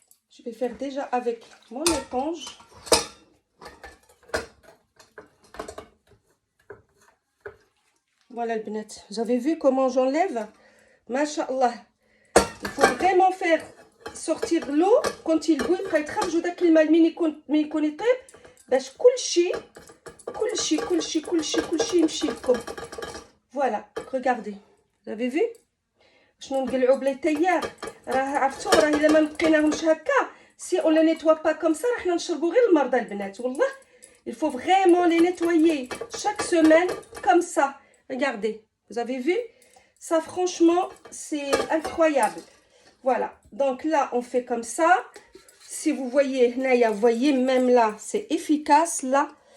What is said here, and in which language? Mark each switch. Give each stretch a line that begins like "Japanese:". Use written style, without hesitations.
French: Je vais faire déjà avec mon éponge. Voilà le bnet. Vous avez vu comment j'enlève? Masha'Allah. Il faut vraiment faire sortir l'eau quand il bouille.
Arabic: يتخرجوا داك الماء ملي يكون يطيب باش كلشي يمشي لكم.
French: Voilà, regardez. Vous avez vu?
Arabic: شنو نقلعوا بلا تيار. راه عرفتوا راه الا ما نقيناهمش هكا
French: si on les nettoie pas comme ça
Arabic: راح نشربوا غير المرضى البنات والله.
French: Il faut vraiment les nettoyer chaque semaine comme ça. Regardez, vous avez vu? Ça franchement, c'est incroyable. Voilà, donc là on fait comme ça. Si vous voyez, Naya, vous voyez même là, c'est efficace là.